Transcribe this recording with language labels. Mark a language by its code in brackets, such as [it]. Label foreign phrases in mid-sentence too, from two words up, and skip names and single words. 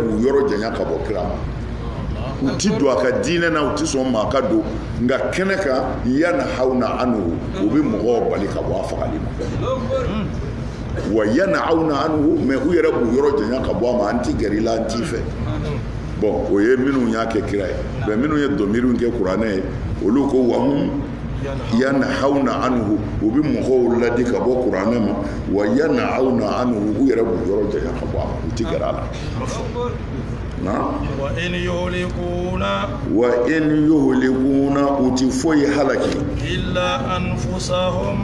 [bm] b'u yɔrɔ janya ka bɔ kira ma u ti don a ka diinɛ na u ti sɔn maa ka don nka kɛnɛ kan [ar] ينهون عنه [bm] u bɛ mɔgɔw bali ka bɔ a fagali ma [ar] وينأون عنه [bm] mais u yɛrɛ b'u yɔrɔ janya ka bɔ a ma an ti gɛrɛ i la an t'i fɛ bon o ye minnu y'a kɛ kira ye mais minnu ye dɔmiriw kɛ kuranɛ ye olu ko [ar] وهم ينهون عنه [bm] u bɛ mɔgɔw ladi ka bɔ kuranɛ ma [ar] وينأون عنه [bm] u yɛrɛ b'u yɔrɔ janya ka bɔ a ma u ti gɛrɛ a la [ar] وإن يهلكون [bm] u ti foyi halaki [ar] إلا أنفسهم